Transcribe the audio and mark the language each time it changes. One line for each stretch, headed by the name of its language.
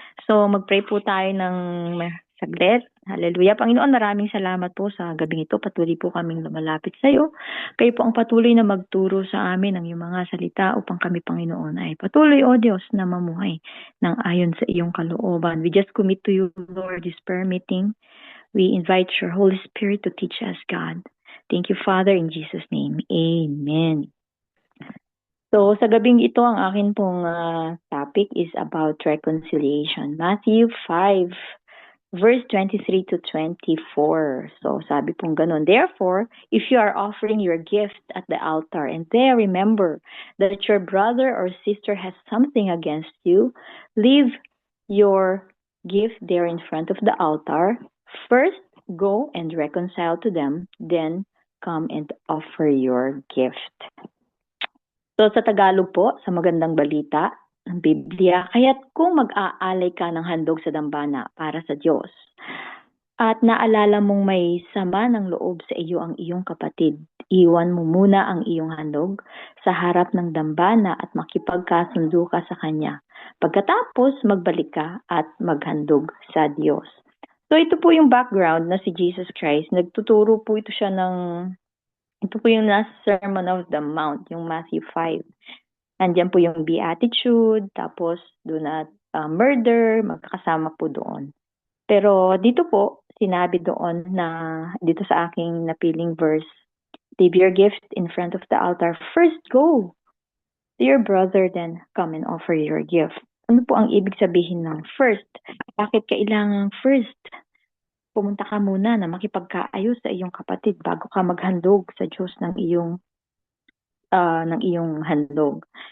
Filipino: So, mag-pray po tayo ng saglit. Hallelujah. Panginoon, maraming salamat po sa gabing ito. Patuloy po kaming lumalapit sa iyo. Kayo po ang patuloy na magturo sa amin ng iyong mga salita upang kami, Panginoon, ay patuloy, O Diyos, na mamuhay ng ayon sa iyong kalooban.
English: We just commit to you, Lord, this prayer meeting. We invite your Holy Spirit to teach us, God. Thank you, Father, in Jesus' name.
Filipino: Amen. So, sa gabing ito, ang akin pong topic
English: is about reconciliation. Matthew 5, verse 23 to 24.
Filipino: So, sabi pong ganun.
English: Therefore, if you are offering your gift at the altar and there remember that your brother or sister has something against you, leave your gift there in front of the altar. First, go and reconcile to them, then come and offer your gift.
Filipino: So sa Tagalog po, sa magandang balita ng Biblia, kaya't kung mag-aalay ka ng handog sa dambana para sa Diyos, at naalala mong may sama ng loob sa iyo ang iyong kapatid, iwan mo muna ang iyong handog sa harap ng dambana at makipagkasundo ka sa kanya. Pagkatapos, magbalik ka at maghandog sa Diyos. So ito po yung background na si Jesus Christ. Nagtuturo po ito siya ito po yung nasa Sermon of the Mount, yung Matthew 5. Andiyan po yung Beatitude, tapos doon na murder, magkakasama po doon. Pero dito po, sinabi doon na, dito sa aking napiling verse,
English: leave your gift in front of the altar. First go to your brother, then come and offer your gift.
Filipino: Ano po ang ibig sabihin ng first? Bakit kailangan first? Pumunta ka muna na makipagkaayos sa iyong kapatid bago ka maghandog sa Diyos ng iyong handog.